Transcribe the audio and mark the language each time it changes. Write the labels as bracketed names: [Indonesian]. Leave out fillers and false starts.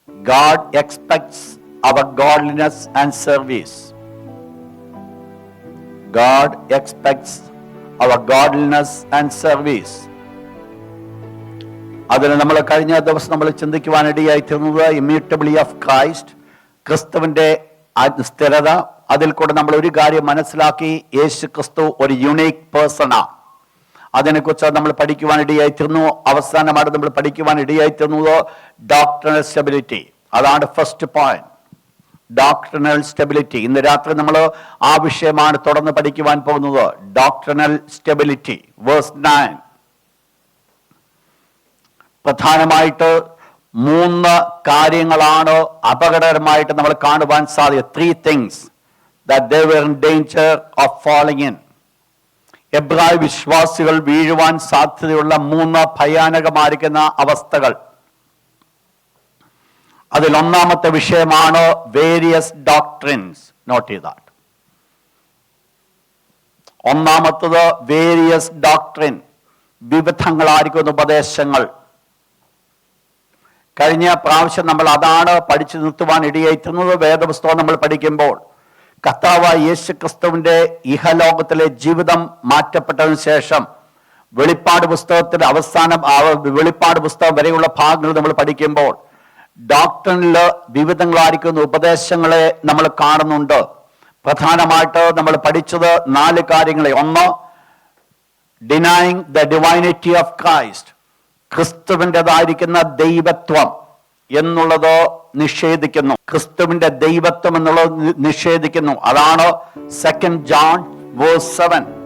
[English] God expects our godliness and service. God expects our godliness and service. [Malayalam] അതിന് നമ്മൾ കഴിഞ്ഞ ദിവസം നമ്മൾ ചിന്തിക്കുവാനിടയായി തീർന്നത് [English] immutability of Christ, [Malayalam] ക്രിസ്തുവിന്റെ സ്ഥിരത. അതിൽ കൂടെ നമ്മൾ ഒരു കാര്യം മനസ്സിലാക്കി, യേശു ക്രിസ്തു ഒരു യുണീക്ക് പേഴ്സണാണ്. അതിനെക്കുറിച്ച് നമ്മൾ പഠിക്കുവാനിടയായി തീർന്നു. അവസാനമായിട്ട് നമ്മൾ പഠിക്കുവാനിടയായി തീർന്നത് ഡോക്ട്രിനൽ സ്റ്റെബിലിറ്റി. അതാണ് ഫസ്റ്റ് പോയിന്റ്, ഡോക്ട്രിനൽ സ്റ്റെബിലിറ്റി. ഇന്ന് രാത്രി നമ്മൾ ആ വിഷയമാണ് തുടർന്ന് പഠിക്കുവാൻ പോകുന്നത്. Doctrinal stability, verse 9. പ്രധാനമായിട്ട് 3 കാര്യങ്ങളാണ് അപകടകരമായിട്ട് നമ്മൾ കാണുവാൻ സാധിക്കുക. [English] 3 things that they were in danger of falling in. [Malayalam] എബ്രായ വിശ്വാസികൾ വീഴുവാൻ സാധ്യതയുള്ള 3 ഭയാനകമായിരിക്കുന്ന അവസ്ഥകൾ. അതിൽ ഒന്നാമത്തെ വിഷയമാണ് വേരിയസ് ഡോക്ട്രിൻസ്. നോട്ട് ചെയ്താൽ ഒന്നാമത്തത് വേരിയസ് ഡോക്ട്രിൻ, വിവിധങ്ങളായിരിക്കുന്ന ഉപദേശങ്ങൾ. കഴിഞ്ഞ പ്രാവശ്യം നമ്മൾ അതാണ് പഠിച്ചു നിർത്തുവാൻ ഇടയായിട്ടുന്നത്. വേദപുസ്തകം നമ്മൾ പഠിക്കുമ്പോൾ കർത്താവായ യേശു ക്രിസ്തുവിന്റെ ഇഹലോകത്തിലെ ജീവിതം മാറ്റപ്പെട്ടതിനു ശേഷം വെളിപ്പാട് പുസ്തകത്തിന്റെ അവസാനം, വെളിപ്പാട് പുസ്തകം വരെയുള്ള ഭാഗങ്ങൾ നമ്മൾ പഠിക്കുമ്പോൾ ഡോക്ട്രിനില് വിവിധങ്ങളായിരിക്കുന്ന ഉപദേശങ്ങളെ നമ്മൾ കാണുന്നുണ്ട്. പ്രധാനമായിട്ട് നമ്മൾ പഠിച്ചത് 4 കാര്യങ്ങളെ. ഒന്ന്, [English] denying the divinity of Christ, [Malayalam] ക്രിസ്തുവിൻ്റെതായിരിക്കുന്ന ദൈവത്വം എന്നുള്ളത് നിഷേധിക്കുന്നു. ക്രിസ്തുവിന്റെ ദൈവത്വം എന്നുള്ളത് നിഷേധിക്കുന്നു. അതാണ് 2 John verse 7.